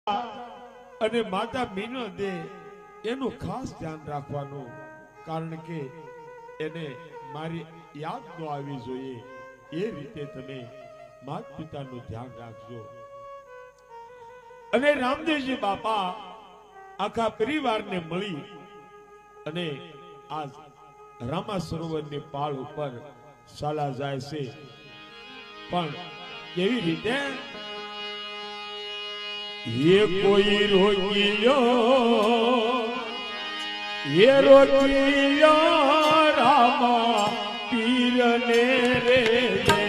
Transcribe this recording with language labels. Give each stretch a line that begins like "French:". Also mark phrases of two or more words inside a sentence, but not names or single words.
Gujarati: અને માતા મીનો દે એનું ખાસ ધ્યાન રાખવાનું, કારણ કે એને મારી યાદ ન આવી જોઈએ એ રીતે તમે માત પિતાનું ધ્યાન રાખજો. અને રામદેવજી બાપા આખા પરિવારને મળી અને આ રામા સરોવરની પાળ ઉપર ચાલા જાય છે. પણ કેવી રીતે?
Rajasthani: ये कोई रोकियो, ये रोकियो रामा पीर ने रे